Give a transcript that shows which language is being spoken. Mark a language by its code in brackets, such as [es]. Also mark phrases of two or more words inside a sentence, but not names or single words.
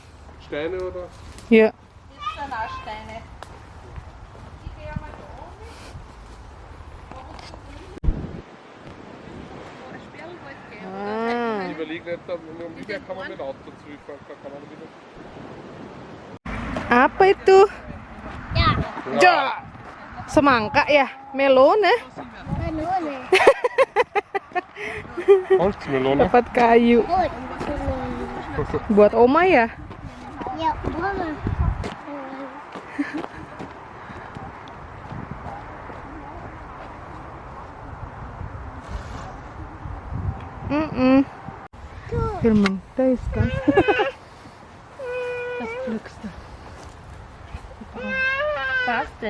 [de] Steine oder? ya. Das sind auch Steine. Ich gehe einmal da oben. Ich überlege nicht, ob man wieder kann man mit Auto zurückfahren, kann man wieder. [id] Apa itu? [de] Ja, Ja. [id] Semangka ya, melon ya. [de] Melone. Holzmelone. [id] Dapat kayu. [de] Gut. [id] Buat Oma ya. [de] Ja, Mama. Filmen, da ist kan. Das Glückste. Was denn?